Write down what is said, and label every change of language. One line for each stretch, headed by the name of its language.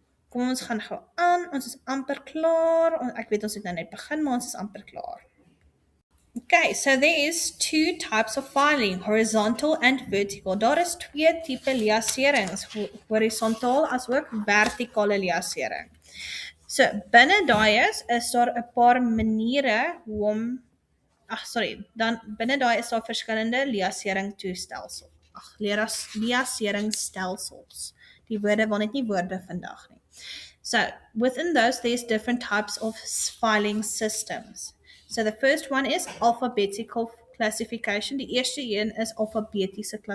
Afrikaans: Kom ons gaan gou aan, ons is amper klaar, ek weet ons het nou net begin, maar ons is amper klaar.
English: Okay, so there is two types of filing, horizontal and vertical.
Afrikaans: Daar is twee tipe liaserings, horizontaal as ook vertikale liasering. So, binne daai is daar 'n paar maniere hoe om dan binne daai is daar verskillende liasering toestelsels. Liaseringstelsels. Die woorde wil net nie woorde vandag nie.
English: So, within those, there's different types of filing systems. So, the first one is alphabetical classification.
Afrikaans: Die eerste een is alfabeties.